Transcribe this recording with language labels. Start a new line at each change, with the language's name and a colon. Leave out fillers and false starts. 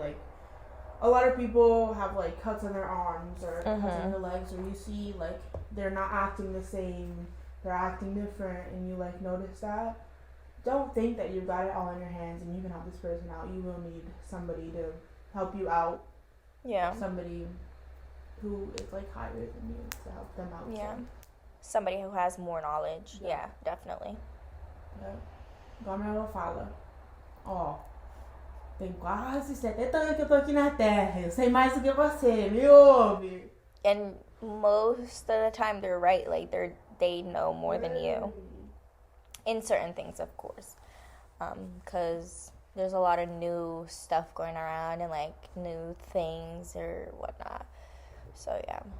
English: Like, a lot of people have, like, cuts on their arms or cuts on their legs, or you see, like, they're not acting the same, they're acting different, and you, like, notice that. Don't think that you've got it all in your hands and you can help this person out. You will need somebody to help you out. Yeah. Somebody who is like higher than you to help them out. Yeah. Somebody who has more knowledge. Yeah, definitely. Yeah.
Portuguese: Igual minha avó fala. Ó, tem quase 70 anos que eu tô aqui na Terra. Eu sei mais do que você, me ouve.
English: And most of the time they're right. Like, they know more than you. In certain things, of course. Because there's a lot of new stuff going around and, like, new things or whatnot. So, yeah.